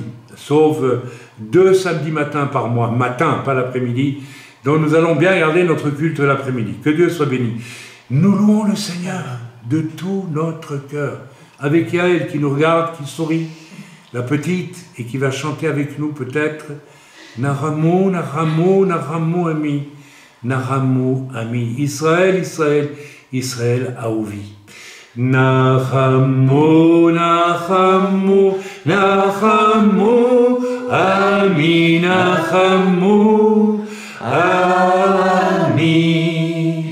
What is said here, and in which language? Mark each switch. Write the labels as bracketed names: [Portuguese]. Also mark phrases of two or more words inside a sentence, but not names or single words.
[French] Sauf 2 samedis matins par mois. Matin, pas l'après-midi. Donc nous allons bien garder notre culte l'après-midi. Que Dieu soit béni. Nous louons le Seigneur de tout notre cœur. Avec Yael qui nous regarde, qui sourit. La petite, et qui va chanter avec nous peut-être. [Hebrew] נחמו, נחמו, נחמו עמי. נחמו עמי. ישראל, ישראל, ישראל אהובי. נחמו, נחמו, נחמו עמי, נחמו עמי.